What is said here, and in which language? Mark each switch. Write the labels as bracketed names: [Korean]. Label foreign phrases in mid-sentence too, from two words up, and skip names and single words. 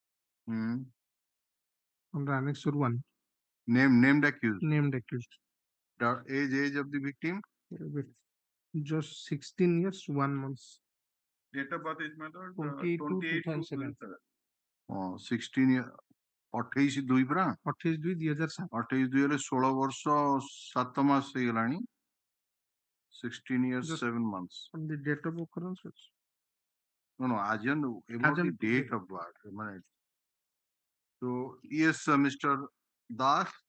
[English] Under Annexure 1. Named accused. Named accused. The age of the victim? Just 16 years, 1 month. Date of birth is my lord 28/2/2007. 16 years. 28/2 [Odia] ପରା [English] 28/2/2007 [Odia] 28/2 ହେଲେ 16 ବର୍ଷ 7 ମାସ ହେଇଗଲାଣି [English] 16 years 7 months. From the date of occurrence. No, about the date of birth. So yes, Mr. Das.